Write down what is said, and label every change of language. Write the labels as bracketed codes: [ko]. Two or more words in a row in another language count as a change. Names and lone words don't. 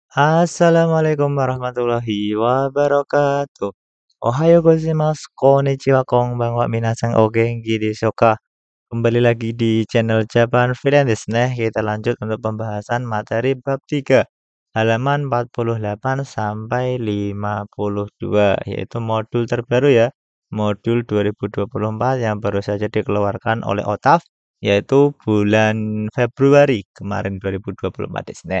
[ar] السلام عليكم ورحمة الله وبركاته. [ja] おはようございます、こんにちは、こんばんは、みなさんお元気ですか? [id] Kembali lagi di channel Japan Freelance [ja] ですね. [id] Kita lanjut untuk pembahasan materi bab 3, halaman 48 sampai 52, yaitu modul terbaru ya, modul 2024 yang baru saja dikeluarkan oleh OTAF, yaitu bulan Februari kemarin 2024 [ja] ですね.